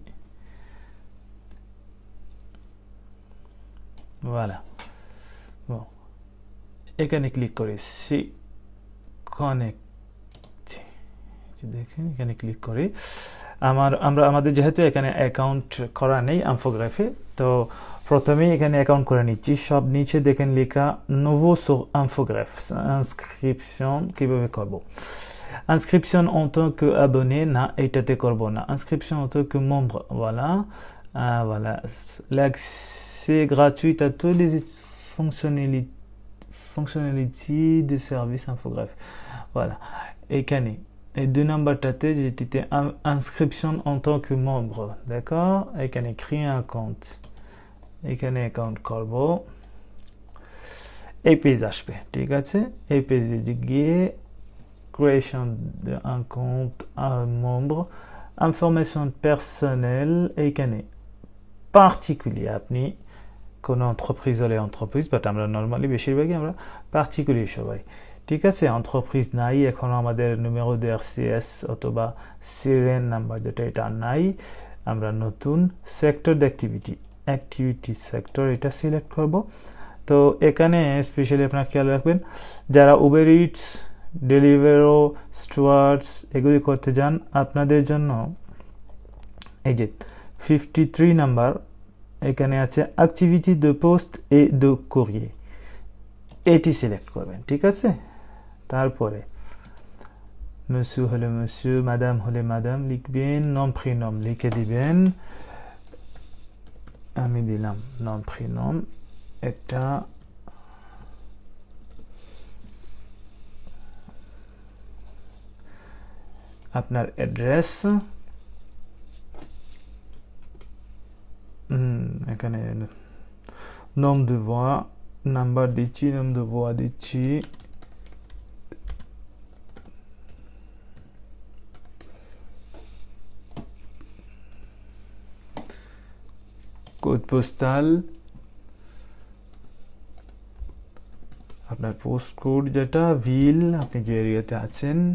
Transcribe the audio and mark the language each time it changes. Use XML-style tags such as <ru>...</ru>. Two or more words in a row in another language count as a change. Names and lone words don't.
<bn>voilà, এখানে ক্লিক করে সি কানেক্ট, দেখেন এখানে ক্লিক করে আমাদের যেহেতু এখানে অ্যাকাউন্ট করা নেই ইনফোগ্রাফে, তো প্রথমেই এখানে অ্যাকাউন্ট করে নিচ্ছি। সব নিচে দেখেন লেখা নোভো সো ইনফোগ্রাফ, ইনস্ক্রিপশন কিভাবে করব। ইনস্ক্রিপশন</bn> <fr>en tant que abonné</fr> <bn>না, এটাতে করব না।</bn> <fr>ইনস্ক্রিপশন en tant que membre, voilà, voilà, l'accès gratuit à toutes les fonctionnalités de service infographe, voilà।</fr> <bn>এখানে এই 2 নাম্বারটাতে যেটিতে ইনস্ক্রিপশন</bn> <fr>en tant que membre, d'accord,</fr> <bn>এখানে</bn> <fr>créer un compte,</fr> <bn>এখানে অ্যাকাউন্ট করব। এই পেজ আসবে, ঠিক আছে? এই পেজে গিয়ে</bn> <fr>création d'un compte un membre, information personnelle,</fr> <bn>এখানে particulier, আপনি কোন এন্টারপ্রাইজ হলে এন্টারপ্রাইজ, বাট আমরা নরমালি বেশিরভাগই আমরা পার্টিকুলার সবাই, ঠিক আছে? এন্টারপ্রাইজ নাই, এখন আমাদের</bn> <fr>numéro de RCS</fr> <bn>অথবা সিরিয়াল নাম্বার যেটা, এটা নাই। আমরা নতুন সেক্টর অ্যাক্টিভিটি সেক্টর এটা সিলেক্ট করব। তো এখানে স্পেশালি আপনারা খেয়াল রাখবেন, যারা উবের ইটস, ডেলিভারো, স্টুয়ার্ডস এগুলি করতে যান, আপনাদের জন্য এই যে 53 নাম্বার এখানে আছে</bn> <fr>activité de poste et de courrier,</fr> <bn>এটি সিলেক্ট করবেন, ঠিক আছে? তারপরে monsieur হলে monsieur, madame হলে madame লিখবেন,</bn> <fr>nom prénom</fr> <bn>লিখে দিবেন। আমি দিলাম</bn> <fr>nom prénom,</fr> <bn>একটা আপনার অ্যাড্রেস, এখানে</bn> <fr>nom de voix</fr> <bn>নাম্বার দিচ্ছি,</bn> <fr>nom de voix দিচ্ছি, code postal,</fr> <bn>আপনার পোস্ট কোড যেটা, ভিল আপনি যে এরিয়াতে আছেন,</bn>